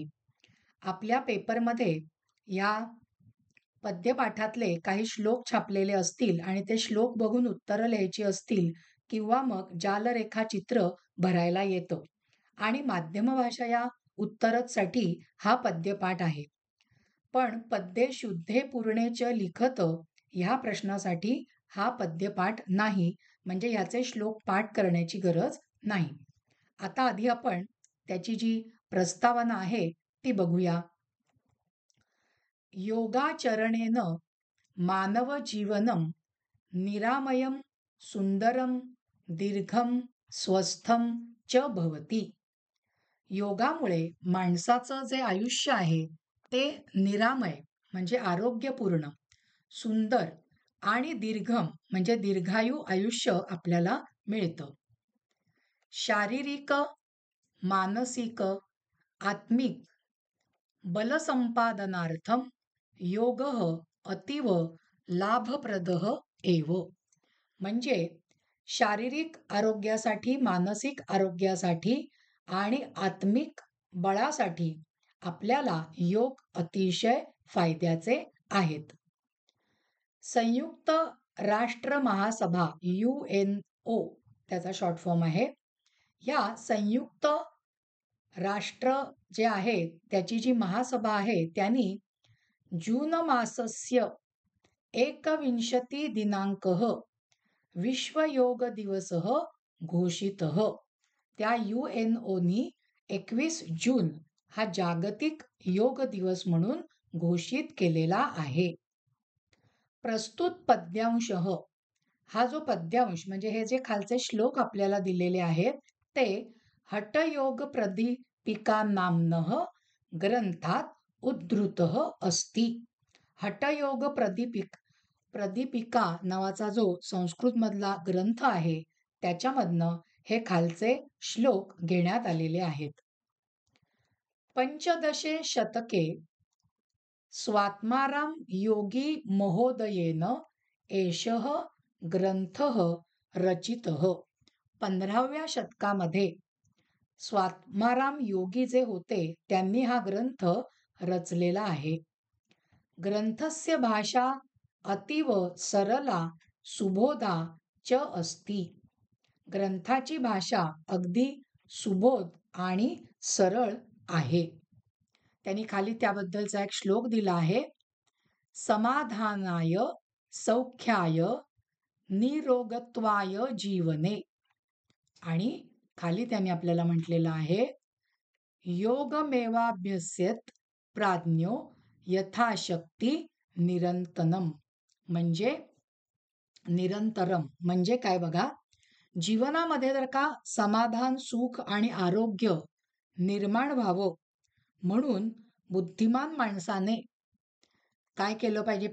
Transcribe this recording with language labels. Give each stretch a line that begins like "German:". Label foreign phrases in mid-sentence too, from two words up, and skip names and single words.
Marathi: आपल्या पेपरमध्ये या पद्यपाठातले काही श्लोक छापलेले असतील आणि ते श्लोक बघून उत्तरं लिहायची असतील किंवा मग जालरेखाचित्र भरायला येतं आणि माध्यम भाषा या उत्तरसाठी हा पद्यपाठ आहे. पण
Sanskrit: पद्ये शुद्धे पूर्णेच लिखत
Marathi: ह्या प्रश्नासाठी हा पद्यपाठ नाही, म्हणजे ह्याचे श्लोक पाठ करण्याची गरज नाही. आता आधी आपण त्याची जी प्रस्तावना आहे ती बघूया.
Sanskrit: योगाचरणेन मानव जीवनम निरामयम सुंदरम दीर्घम स्वस्थम च भवती.
Marathi: योगामुळे माणसाचं जे आयुष्य आहे ते निरामय म्हणजे आरोग्यपूर्ण, सुंदर आणि दीर्घम म्हणजे दीर्घायू आयुष्य आपल्याला मिळतं.
Sanskrit: शारीरिक, मानसिक, आत्मिक बलसंपादनार्थम योगः अतीव लाभप्रदः एव.
Marathi: म्हणजे शारीरिक आरोग्यासाठी, मानसिक आरोग्यासाठी आणि आत्मिक बळासाठी आपल्याला योग अतिशय फायद्याचे आहेत. संयुक्त राष्ट्र महासभा UNO त्याचा
English: short form
Marathi: आहे. या संयुक्त राष्ट्र जे आहे त्याची जी महासभा आहे त्यांनी
Sanskrit: जून मासस्य 21 दिनांकः विश्व योग दिवसः घोषितः.
Marathi: त्या UNOनी 21 जून हा जागतिक योग दिवस म्हणून घोषित केलेला आहे.
Sanskrit: प्रस्तुत पद्यांशः,
Marathi: हा जो पद्यांश म्हणजे हे जे खालचे श्लोक आपल्याला दिलेले आहेत ते हठयोग प्रदीपिका नाम्नः ग्रंथात
Sanskrit: उद्धृतः अस्ति.
Marathi: हठयोग प्रदीपिका नावाचा जो संस्कृत मधला ग्रंथ आहे त्याच्यामधनं हे खालचे श्लोक घेण्यात आलेले आहेत.
Sanskrit: पंचदशे शतके स्वात्माराम योगी महोदयेन एषः ग्रंथः रचितः.
Marathi: 15व्या शतकामध्ये स्वात्माराम योगी जे होते त्यांनी हा ग्रंथ रचलेला आहे.
Sanskrit: ग्रंथस्य भाषा अतीव सरला सुबोधा च अस्ति.
Marathi: ग्रंथाची भाषा अगदी सुबोध आणि सरळ आहे. त्यांनी खाली त्याबद्दलचा एक श्लोक दिला आहे.
Sanskrit: समाधानाय सौख्याय निरोगत्वाय जीवने.
Marathi: आणि खाली त्यांनी आपल्याला म्हटलेलं आहे
Sanskrit: योगमेवाभ्यस्यत प्राज्ञो यथाशक्ती निरंतनम.
Marathi: म्हणजे निरंतरम म्हणजे काय बघा, जीवनामध्ये जर का समाधान, सुख आणि आरोग्य निर्माण व्हावं म्हणून बुद्धिमान माणसाने काय केलं पाहिजे?